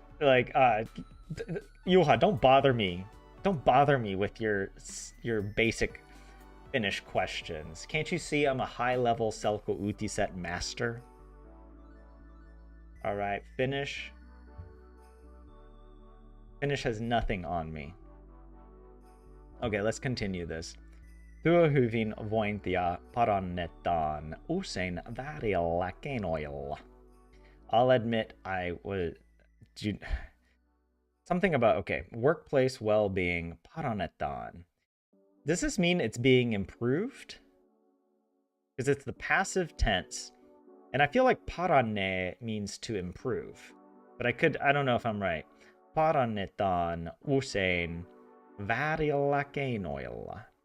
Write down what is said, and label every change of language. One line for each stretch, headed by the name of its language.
English: Like, Juha, don't bother me. Don't bother me with your basic Finnish questions. Can't you see I'm a high-level Selko Utiset master? All right, Finnish. Finnish has nothing on me. Okay, let's continue this.
Finnish: Työhyvin vointia parannetaan usein väärillä keinoilla.
English: I'll admit I was... Something about, okay, workplace well-being parannetaan. Does this mean it's being improved? Because it's the passive tense. And I feel like paranne means to improve. But I don't know if I'm right.
Finnish: Parannetaan usein väärillä keinoilla.